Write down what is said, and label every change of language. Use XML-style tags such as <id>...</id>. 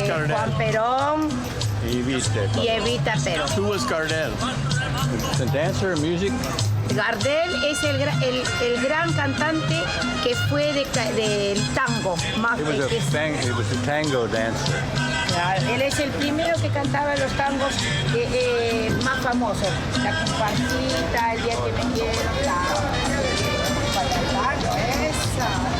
<es>Juan Perón y Evita Perón.</es> <en>Who was Gardel? The dancer, music?</en> <es>Gardel es el gran cantante que fue del tango. Más,</es> <en>He was a tango dancer.</en> <es>él es el primero que cantaba los tangos más famosos. La comparsita, el día que me quiero, para el tango, esa.</es>